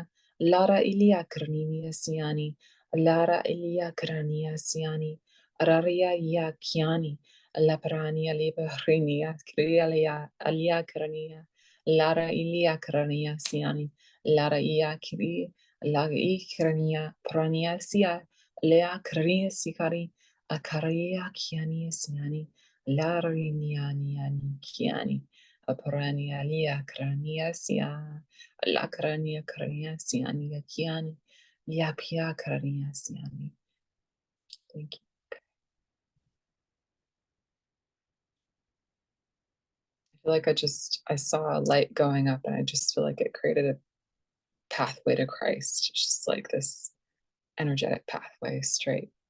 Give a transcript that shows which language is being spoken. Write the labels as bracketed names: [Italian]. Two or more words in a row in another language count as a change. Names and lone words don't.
[English] Lara Ilia Krania Siani, Lara Ilia Krania Siani, Araria Ya Kiani, Laprania Librinia, Krialia, Alia Krania, Lara Ilia Krania Siani, Lara Ia Kiri, Lag Ikrania, Prania Sia, Lea Krania Sikari, Akaria Kiani Siani, Lara Niani Kiani, Aprania Lia Krania Sia. La Karania Karania Siani Yakiani, Yapia Karania Siani. Thank you. I feel like I saw a light going up and I just feel like it created a pathway to Christ. It's just like this energetic pathway straight.